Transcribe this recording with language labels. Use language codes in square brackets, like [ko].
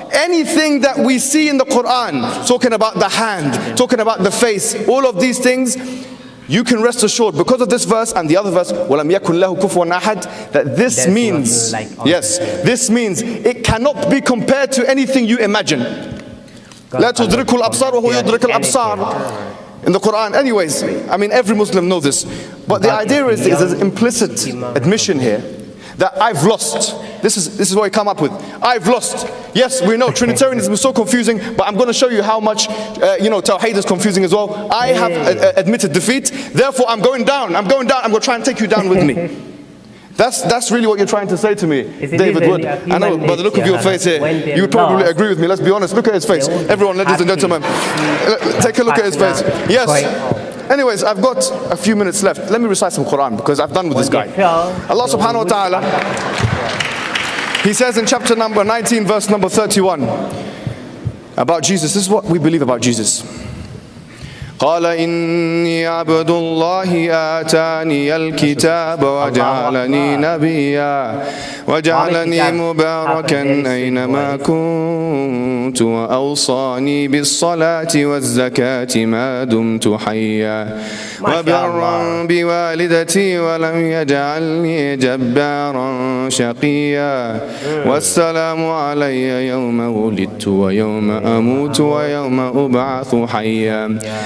[en] Anything that we see in the Quran, talking about the hand, talking about the face, all of these things, you can rest assured because of this verse and the other verse, [ar] وَلَمْ يَكُنْ لَهُ كُفُوًا أَحَدٌ, [en] that this means, this means it cannot be compared to anything you imagine. [ar] لا تدرك الأبصار وهو يدرك الأبصار [en] in the Quran. Anyways, I mean every Muslim knows this, but the idea is there's an implicit admission here that I've lost. This is what I come up with. I've lost. Yes, we know Trinitarianism is so confusing, but I'm going to show you how much Tawheed is confusing as well. I have admitted defeat, therefore I'm going down. I'm going to try and take you down with me. That's really what you're trying to say to me, David Wood. I know, by the look of your face here, you would probably agree with me. Let's be honest. Look at his face. Everyone, ladies and gentlemen, take a look at his face. Yes. Anyways, I've got a few minutes left. Let me recite some Quran because I've done with this guy. Allah subhanahu wa ta'ala, he says in chapter number 19, verse number 31, about Jesus. This is what we believe about Jesus. [ar] قال إني عبد الله آتاني الكتاب وجعلني نبيا وجعلني مباركا أينما كنت وأوصاني بالصلاة والزكاة ما دمت حيا وبرا بوالدتي ولم يجعلني جبارا شقيا والسلام علي يوم ولدت ويوم أموت ويوم أبعث حيا